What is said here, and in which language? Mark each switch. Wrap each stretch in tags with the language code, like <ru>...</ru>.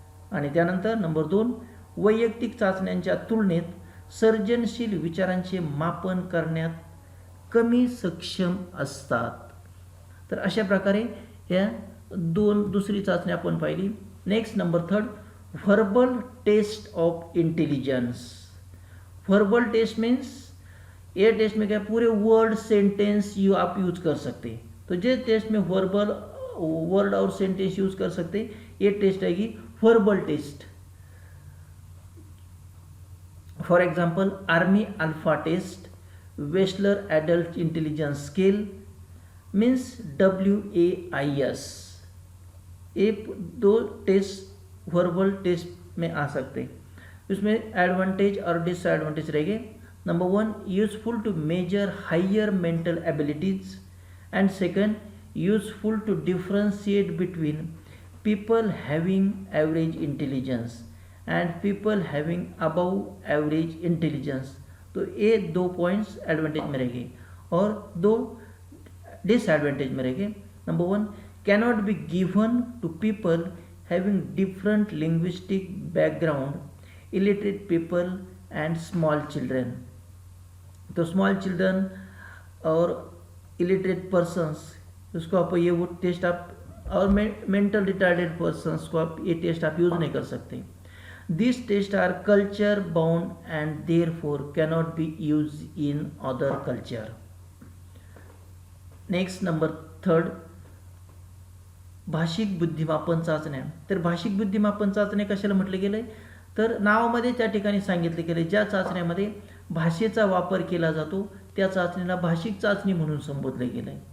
<mr>आणि त्यानंतर नंबर 2, वैयक्तिक चाचण्यांच्या तुलनेत सर्जनशील विचारांचे मापन करण्यात कमी सक्षम असतात. तर अशा प्रकारे या दुसरी चाचणी आपण पाहिली.</mr> <en>Next number 3, verbal test of intelligence.</en> <hi>Verbal test means ये टेस्ट में क्या पूरे वर्ड सेंटेंस आप यूज कर सकते. तो जे टेस्ट में वर्ड और सेंटेंस यूज कर सकते, ये टेस्ट आएगी verbal test. For example army alpha test, Wechsler adult intelligence scale means WAIS. ये 2 टेस्ट वर्बल टेस्ट में आ सकते. इसमें एडवांटेज और डिसएडवांटेज रहेंगे.</hi> <en>Number 1, useful to measure higher mental abilities. And second, useful to differentiate between people having average intelligence and people having above average intelligence.</en> <hi>तो ये 2 points advantage में रहेंगे और 2 डिसएडवांटेज में रहेंगे.</hi> <en>Number 1, cannot be given to people having different linguistic background, illiterate people and small children.</en> <hi>तो small children और illiterate persons, उसको आप ये वो टेस्ट आप, और मेंटल रिटार्डेड पर्सन्स को आप ये टेस्ट आप यूज नहीं कर सकते.</hi> <en>This test are culture bound and therefore cannot be use in other culture.</en> <mr>Next number 3, भाषिक बुद्धिमापन चाचण्या. तर भाषिक बुद्धिमापन चाचण्या कशाला म्हटले गेले, तर नावामध्ये त्या ठिकाणी सांगितले गेले ज्या चाचण्यामध्ये भाषेचा वापर केला जातो त्या चाचणीला भाषिक चाचणी म्हणून संबोधले गेले.</mr>